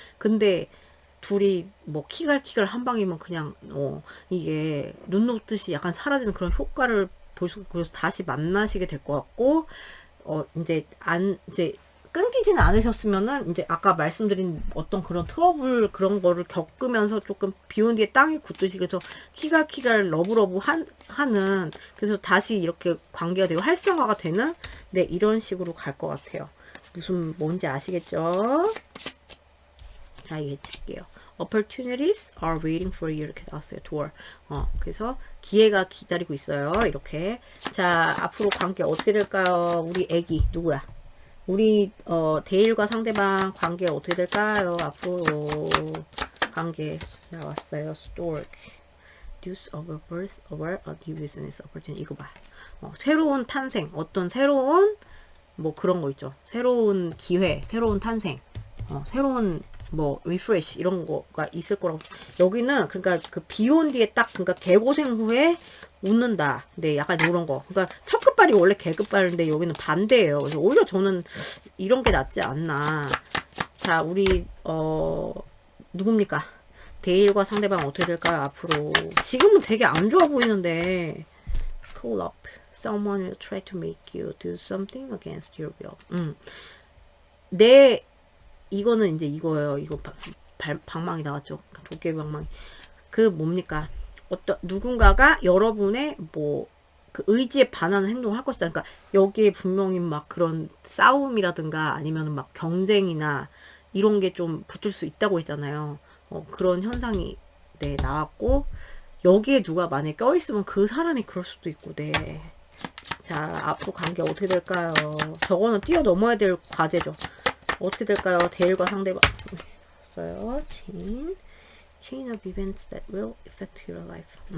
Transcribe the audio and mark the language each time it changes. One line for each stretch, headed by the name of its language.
Korean: 근데 둘이 뭐 키갈키갈 한 방이면 그냥 이게 눈 녹듯이 약간 사라지는 그런 효과를 볼 수 있고 그래서 다시 만나시게 될 것 같고 이제 끊기지는 않으셨으면은 이제 아까 말씀드린 어떤 그런 트러블 그런 거를 겪으면서 조금 비온 뒤에 땅이 굳듯이 그래서 키갈키갈 러브러브 하는 그래서 다시 이렇게 관계가 되고 활성화가 되는 네 이런 식으로 갈 것 같아요. 무슨 뭔지 아시겠죠? 자, 이해 드릴게요.
English: Opportunities are waiting for you
Korean: 이렇게 나왔어요.
English: door.
Korean: 그래서 기회가 기다리고 있어요. 이렇게. 자, 앞으로 관계 어떻게 될까요? 우리 애기 누구야? 우리 대일과 상대방 관계 어떻게 될까요? 앞으로 관계 나왔어요. stork.
English: Deuce of a birth over a new business opportunity.
Korean: 이거 봐. 새로운 탄생. 어떤 새로운 뭐 그런 거 있죠. 새로운 기회, 새로운 탄생. 새로운 뭐 리프레시 이런 거가 있을 거라고. 여기는 그러니까 그 비 온 뒤에 딱 그러니까 개고생 후에 웃는다. 네, 약간 이런 거. 그러니까 첫 끝발이 원래 개끝발인데 여기는 반대예요. 그래서 오히려 저는 이런 게 낫지 않나. 자, 우리 누굽니까? 데일과 상대방 어떻게 될까요? 앞으로 지금은 되게 안 좋아 보이는데 pull up.
English: Someone will try to make you do something against your will.
Korean: 이거는 이제 이거예요. 이거 방망이 나왔죠. 도깨비 방망이. 그 뭡니까? 누군가가 여러분의 뭐 그 의지에 반하는 행동을 할 것이다. 그러니까 여기에 분명히 막 그런 싸움이라든가 아니면 막 경쟁이나 이런 게 좀 붙을 수 있다고 했잖아요. 그런 현상이 네 나왔고 여기에 누가 만약에 껴있으면 그 사람이 그럴 수도 있고 네. 자, 앞으로 관계 어떻게 될까요? 저거는 뛰어넘어야 될 과제죠. 어떻게 될까요? 대일과 상대방. 써요.
English: Chain of events that will affect your life.